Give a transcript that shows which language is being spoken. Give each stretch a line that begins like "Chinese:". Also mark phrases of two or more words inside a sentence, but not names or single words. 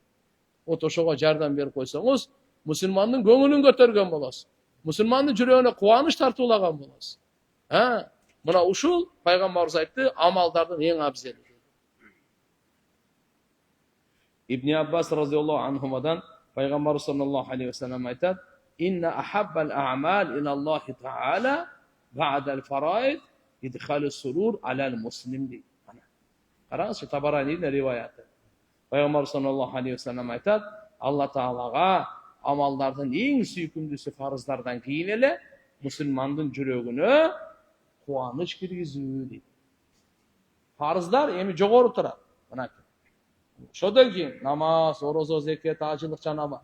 Kyrgyz: Ошого жардам берип койсоңуз, мусулмандын көңүлүн көтөргөн болосуз. Мусулмандын жүрөгүнө кубаныч тартуулаган болосуз. Мына ушул пайгамбарыбыз айтты, амалдардын эң абзели. Ибн Аббас
Arabic: رضي الله عنهما
Kyrgyz: пайгамбар
Arabic: صلى الله عليه وسلم
Kyrgyz: айтат:
Arabic: "إن أحب الأعمال إلى الله تعالى بعد الفرائض إدخال السرور على المسلم."
Kyrgyz: Дейт. Караңызчы, Табаранидин риваяты. Пайгамбар
Arabic: صلى الله عليه وسلم
Kyrgyz: айтат: "Алла Таалага амалдардын эң сүйкүмдүүсү фарыздардан кийин эле мусулмандын жүрөгүнө кубаныч киргизүү" дейт. Фарыздар эми жогору турат. Мына ошодон кийин намаз, орозо, зекет, ажылык жана бар.